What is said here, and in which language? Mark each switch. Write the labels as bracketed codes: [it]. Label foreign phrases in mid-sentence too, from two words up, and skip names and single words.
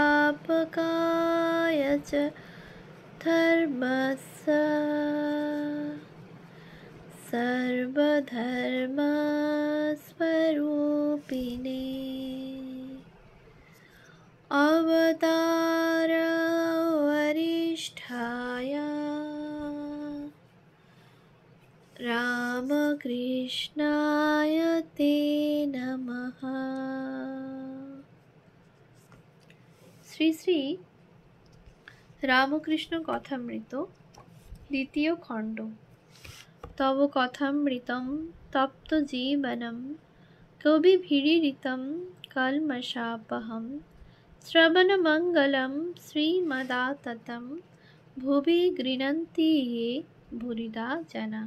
[sa] संस्थापकाय च धर्मस्य सर्वधर्मस्वरूपिणे अवतार वरिष्ठाय रामकृष्णाय ते नमः। [bn] শ্রী শ্রী রামকৃষ্ণ কথামৃত দ্বিতীয় খণ্ড। [sa] তব কথামৃতম তপ্ত জীবনম কবিভিরীরিতম কলমশাপহম শ্রবণমঙ্গলম শ্রীমদাততম ভুবি গৃণন্তি য়ে ভুরিদা জনা।